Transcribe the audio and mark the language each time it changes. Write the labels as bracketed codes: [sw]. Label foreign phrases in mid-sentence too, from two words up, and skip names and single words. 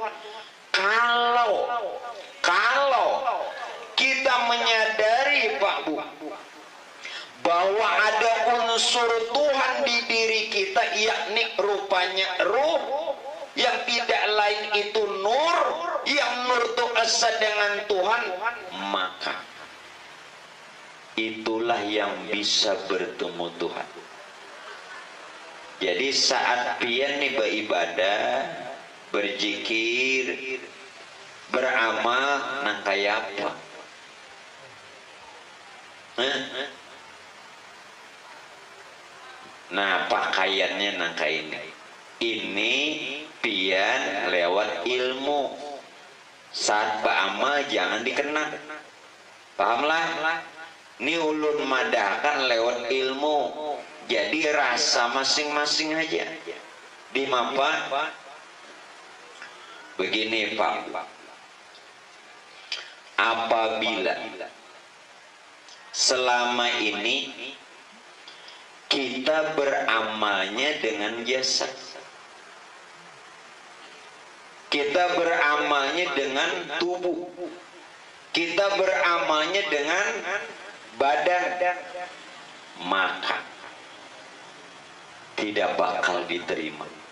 [id] Kalau kita menyadari Pak Bu bahwa ada unsur Tuhan di diri kita, yakni rupanya ruh, yang tidak lain itu nur, yang nur itu asa dengan Tuhan, maka itulah yang bisa bertemu Tuhan. [bjn] Jadi saat pian nih beribadah, berzikir, beramal, nang kayak apa? [id] Nah, pakaiannya nang kayak ini. Ini pian lewat ilmu. Saat beramal jangan dikenak. Pahamlah? [bjn] Ini ulun madahkan lewat ilmu. [id] Jadi rasa masing-masing aja dimapa. Begini Pak, apabila selama ini kita beramalnya dengan jasad, kita beramalnya dengan tubuh, kita beramalnya dengan badan, maka tidak bakal diterima.